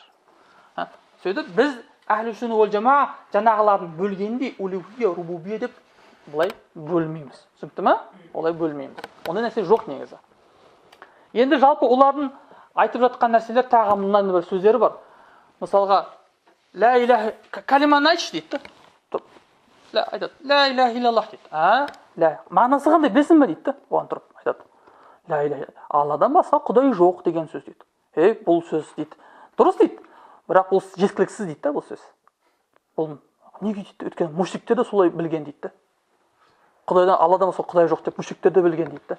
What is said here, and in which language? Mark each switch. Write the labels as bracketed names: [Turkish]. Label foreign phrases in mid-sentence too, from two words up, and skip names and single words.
[Kazakh] Сөйтіп біз [Arabic] أهل السنة والجماعة [Kazakh] жаңағылардың бөлгенде улухия, рубубия деп бұлай бөлмейміз. Түсінікті ме? Олай бөлмейміз. Ондай нәрсе жоқ негізі. Енді жалпы олардың айтып жатқан нәрселер тағы мынандай бір сөздері бар. Мысалға, [Arabic] لا إله [Kazakh] калиманы айтшы дейді. Айтады, [Arabic] لا إله إلا الله дейді. [Kazakh] Мағынасы қандай білсін бе дейді. Оған тұрып айтады. [Arabic] لا إله, [Kazakh] Алладан басқа Құдай жоқ деген сөз дейді. Бұл сөз дейді. Дұрыс дейді. Бірақ бұл жеткіліксіз дейді бұл сөз. Бұл неге дейді? Өйткені мушриктер де солай білген дейді. Құдайдан, Алладан басқа Құдай жоқ деп мушриктер де білген дейді.